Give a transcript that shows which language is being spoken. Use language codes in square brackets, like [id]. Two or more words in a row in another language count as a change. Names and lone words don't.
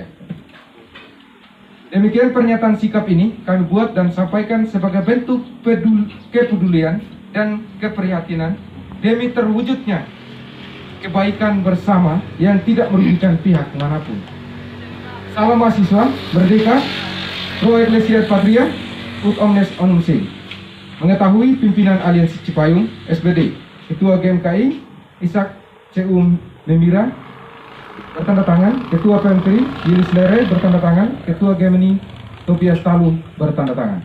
[id] Demikian pernyataan sikap ini kami buat dan sampaikan sebagai bentuk kepedulian dan keprihatinan demi terwujudnya kebaikan bersama yang tidak merugikan pihak manapun. Salam mahasiswa, merdeka, [la] Pro Ecclesiat Patria ut omnes onum se. [id] Mengetahui pimpinan Aliansi Cipayung SBD, Ketua GMKI Ishak CU Memira bertanda tangan, Ketua PMTRI Yulis Lere bertanda tangan, Ketua Gemini Tobias Talu bertanda tangan.